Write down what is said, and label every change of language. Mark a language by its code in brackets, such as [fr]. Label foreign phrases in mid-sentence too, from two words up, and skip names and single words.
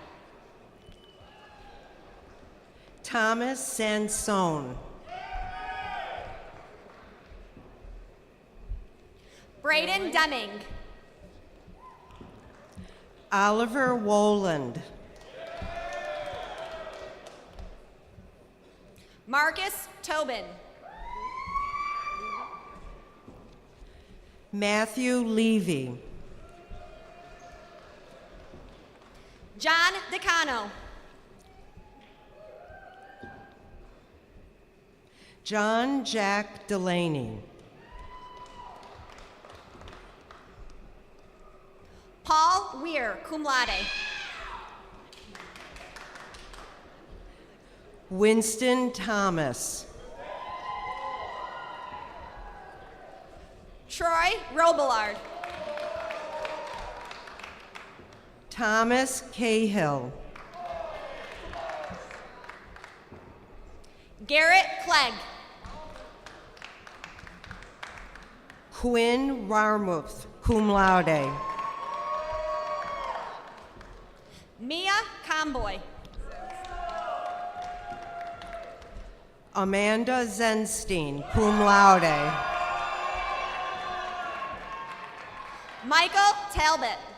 [en] Thomas Sansone. Braden Deming. Oliver Woland. Marcus Tobin. Matthew Levy. John Decano. John Jack Delaney. Paul Weir, [la] cum laude. [en] Winston Thomas. Troy Robillard. Thomas Cahill. Garrett Clegg. Quinn Rarmuth, [la] cum laude. [en] Mia Comboy. Amanda Zenstein, [la] cum laude. [en] Michael Talbot.